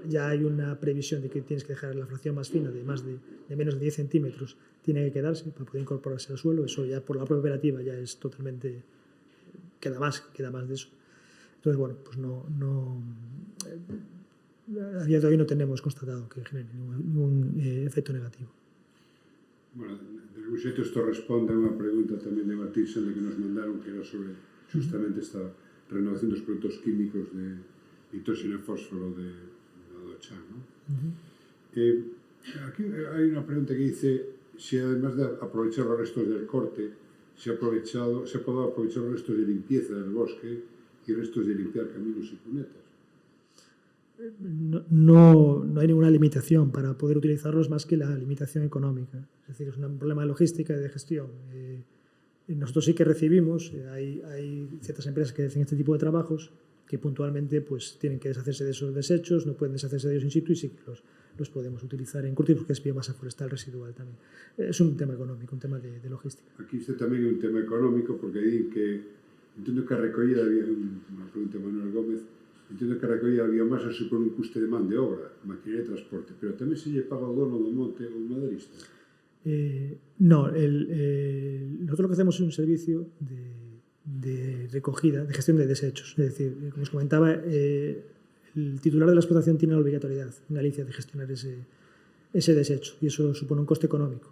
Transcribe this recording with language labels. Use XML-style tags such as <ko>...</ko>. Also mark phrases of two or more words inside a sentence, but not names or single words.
<es>Ya hay una previsión de que tienes que dejar la fracción más fina de menos de 10 centímetros, tiene que quedarse para poder incorporarse al suelo. Eso ya por la propia operativa ya es totalmente, queda más de eso. Entonces, bueno, pues a día de hoy no tenemos constatado que genere ningún efecto negativo.</es> <gl>Bueno, de algún xeito isto responde a unha pregunta tamén de Batixen que nos mandaron, que era sobre justamente esta renovación dos produtos químicos de nitróxeno e fósforo de Dochan,</gl> <es>¿no? Aquí hay una pregunta que dice si además de aprovechar los restos del corte, se ha podido aprovechar los restos de limpieza del bosque y restos de limpiar caminos y cunetas. No hay ninguna limitación para poder utilizarlos más que la limitación económica. Es decir, es un problema de logística y de gestión. Nosotros sí que recibimos, hay ciertas empresas que hacen este tipo de trabajos que puntualmente pues, tienen que deshacerse de esos desechos, no pueden deshacerse de ellos in situ y sí que los podemos utilizar en cultivos, que es biomasa forestal residual también. Es un tema económico, un tema de logística.</es> <gl>Aquí está tamén un tema económico, porque aí que entendo que a recollida, unha pregunta de Manuel Gómez, entendo que a recollida da biomasa supone un custe de man de obra, maquinaria e transporte, pero tamén se lle paga o dono do monte ou o maderista.</gl> <es>No, nosotros lo que hacemos es un servicio de recogida, de gestión de desechos. Es decir, como os comentaba, el titular de la explotación tiene la obligatoriedad en Galicia de gestionar ese desecho y eso supone un coste económico.</es>